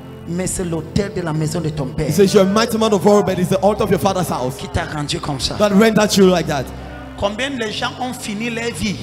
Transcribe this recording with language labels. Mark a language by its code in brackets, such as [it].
[fr] Mais c'est l'autel de la maison de ton père [en] He says, you're a mighty man of warrior, but it's the altar of your father's house [fr] qui t'a rendu comme ça. [en] that rendered you like that. [fr] Combien de gens ont fini leur vie